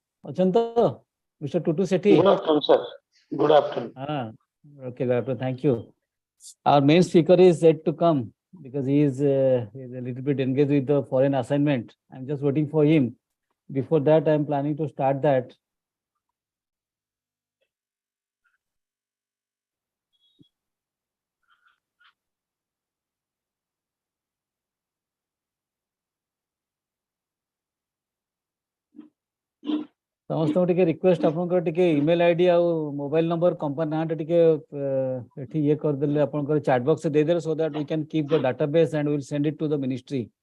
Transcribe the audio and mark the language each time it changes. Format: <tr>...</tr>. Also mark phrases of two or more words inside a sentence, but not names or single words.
<en>Achanta, Mr. Tutu Sethi. Good afternoon, sir. Good afternoon. Okay, good afternoon. Thank you. Our main speaker is yet to come because he is a little bit engaged with the foreign assignment. I'm just waiting for him. Before that, I'm planning to start that.</en> <or>ସମସ୍ତଙ୍କୁ ଟିକେ ରିକ୍ୱେଷ୍ଟ ଆପଣଙ୍କର ଟିକେ</or> <en>email ID</en> <or>ଆଉ</or> <en>mobile number</en> <or>କମ୍ପାନୀ ନାଁଟା ଟିକେ ଏଠି ଇଏ କରିଦେଲେ ଆପଣଙ୍କର</or> <en>chat box</en> <or>ଦେଇଦେଲେ</or> <en>so that we can keep the database and will send it to the ministry</en>